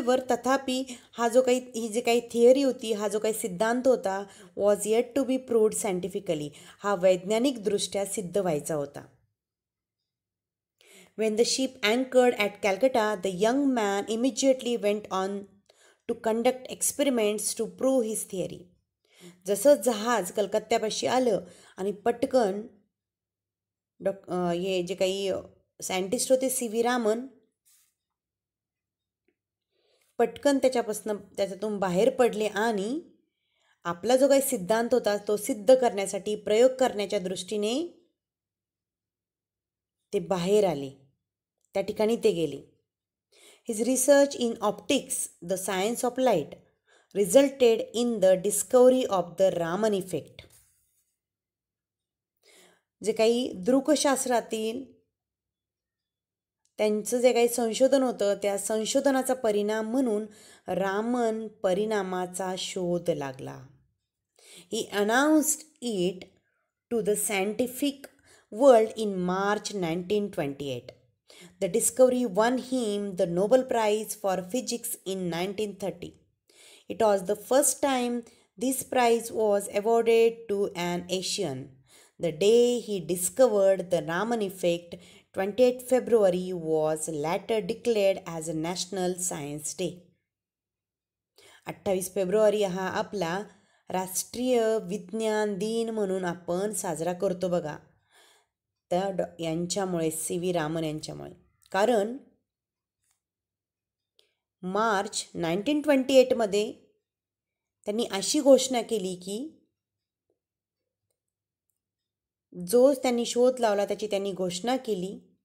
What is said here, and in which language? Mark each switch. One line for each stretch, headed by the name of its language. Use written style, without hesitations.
Marathi: तथापि ही जी काही थिअरी होती, हा जो काही सिद्धांत होता,
English: was yet to be proved scientifically,
Marathi: हा वैज्ञानिकदृष्ट्या सिद्ध व्हायचा होता.
English: When the ship anchored at Calcutta, the young man immediately went on to conduct experiments to prove his theory.
Marathi: जसं जहाज कलकत्त्यापाशी आलं आणि पटकन हे जे काही सायंटिस्ट होते सी.व्ही. रामन पटकन त्याच्यातून बाहेर पडले आणि आपला जो काही सिद्धांत होता तो सिद्ध करण्यासाठी प्रयोग करण्याच्या दृष्टीने ते बाहेर आले, त्या ठिकाणी ते गेले.
English: His research in optics, the science of light, resulted in the discovery of the Raman effect.
Marathi: जे काही दृकशास्त्रातील त्यांचं जे काही संशोधन होतं त्या संशोधनाचा परिणाम म्हणून रामन परिणामाचा शोध लागला.
English: He announced it to the scientific world in March 1928. The discovery won him the Nobel Prize for Physics in 1930. It was the first time this prize was awarded to an Asian. The day he discovered the Raman effect, 28 February, was later declared as a National Science Day.
Marathi: 28 February हा आपला राष्ट्रीय विज्ञान दिन म्हणून आपण साजरा करतो बघा. यांच्यामुळे सी.व्ही. रामन यांच्यामुळे. कारण मार्च 1928 त्यांनी अशी घोषणा केली की जो त्यांनी शोध लावला त्याची त्यांनी घोषणा केली.